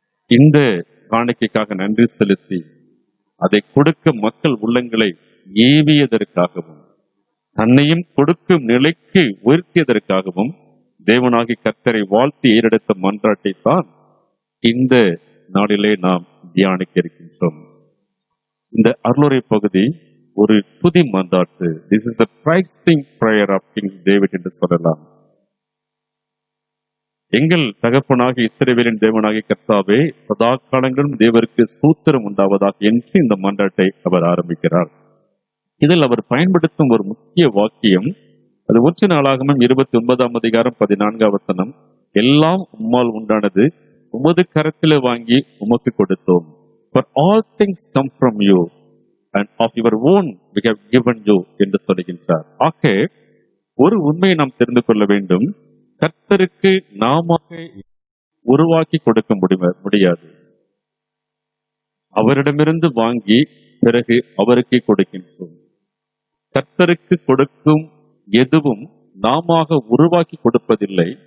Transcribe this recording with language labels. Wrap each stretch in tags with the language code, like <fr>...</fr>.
<ta>இந்த காணிக்கைக்காக நன்றி செலுத்தி அதை கொடுக்க மக்கள் உள்ளங்களை ஏவியதற்காகவும் தன்னையும் கொடுக்கும் நிலைக்கு உயர்த்தியதற்காகவும் தேவனாகி கர்த்தரை வாழ்த்தி ஏறெடுத்த மன்றாட்டை தான் இந்த நாளிலே நாம் தியானிக்க இருக்கின்றோம். இந்த அருளுரை பகுதி ஒரு துதி மன்றாட்டு.</ta> <en>This is the praising prayer of King David</en> <ta>என்று சொல்லலாம். எங்கள் தகப்பனாகி இஸ்ரவேலின் தேவனாகி கர்த்தாவே, சதா காலங்களும் தேவருக்கு ஸ்தோத்திரம் உண்டாவதாக என்று இந்த மன்றாட்டை அவர் ஆரம்பிக்கிறார். இதில் அவர் பயன்படுத்தும் ஒரு முக்கிய வாக்கியம், அது 1 நாளாகமும் 29ஆம் அதிகாரம் 14ஆம் வசனம், எல்லாம் உம்மால் உண்டானது, உமது கரத்திலே வாங்கி உமக்கு கொடுத்தோம்.</ta> <en>For all things come from you and of your own we have given you</en> <ta>என்று சொல்கின்றார். ஆக ஒரு உண்மையை நாம் தெரிந்து கொள்ள வேண்டும். கர்த்தருக்கு நாம உருவாக்கி கொடுக்க முடியாது. அவரிடமிருந்து வாங்கி பிறகு அவருக்கே கொடுக்கின்றோம். கர்த்தருக்கு கொடுக்கும் எதுவும் நாம உருவாக்கி கொடுப்பதில்லை.</ta>